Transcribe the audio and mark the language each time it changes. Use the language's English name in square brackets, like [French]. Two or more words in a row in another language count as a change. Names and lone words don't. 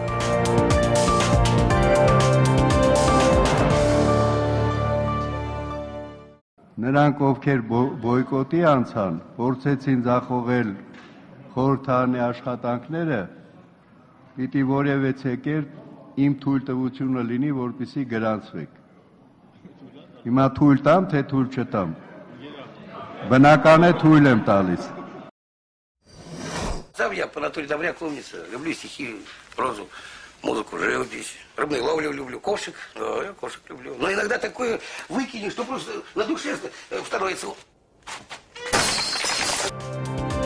[Armenian] Նրանք, ովքեր բոյկոտի անցան, փորձեցին ձախողել խորհրդարանի աշխատանքները, պիտի որևէ կերպ իմ թույլտվությունը լինի, որպեսզի գրանցվեք։ Հիմա թույլ տամ, թե թույլ չտամ։ Բնական է թույլ եմ տալիս։ [Russian] Сам я по натуре добряк, умница, люблю стихи, прозу, музыку, живопись, рыбную ловлю люблю, кошек, да, я кошек люблю. Но иногда такое выкинешь, что просто на душе становится...